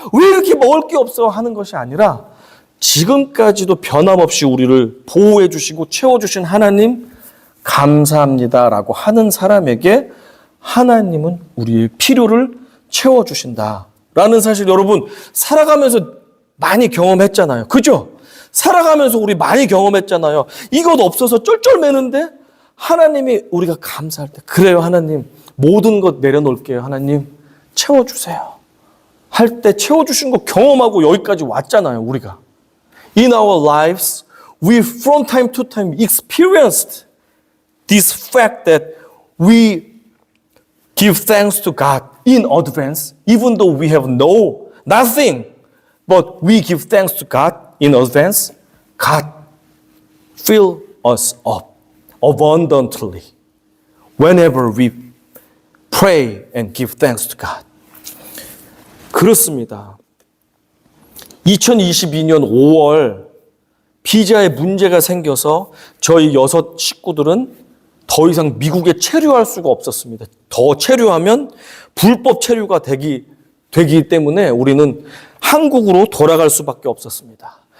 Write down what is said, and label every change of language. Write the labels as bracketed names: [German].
[Korean] 왜 이렇게 먹을 게 없어? 하는 것이 아니라 지금까지도 변함없이 우리를 보호해 주시고 채워 주신 하나님 감사합니다라고 하는 사람에게 하나님은 우리의 필요를 채워 주신다라는 사실 여러분 살아가면서 많이 경험했잖아요. 그죠? 살아가면서 우리 많이 경험했잖아요. 이것 없어서 쩔쩔매는데 하나님이 우리가 감사할 때 그래요 하나님 모든 것 내려놓을게요. 하나님 채워주세요. 할 때 채워주신 거 경험하고 여기까지 왔잖아요. 우리가. [English] In our lives, we from time to time experienced this fact that we give thanks to God in advance, even though we have nothing, but we give thanks to God in advance. God fill us up abundantly whenever we pray and give thanks to God. [Korean] 그렇습니다. 2022년 5월 비자에 문제가 생겨서 저희 6 식구들은 더 이상 미국에 체류할 수가 없었습니다. 더 체류하면 불법 체류가 되기 때문에 우리는 한국으로 돌아갈 수밖에 없었습니다.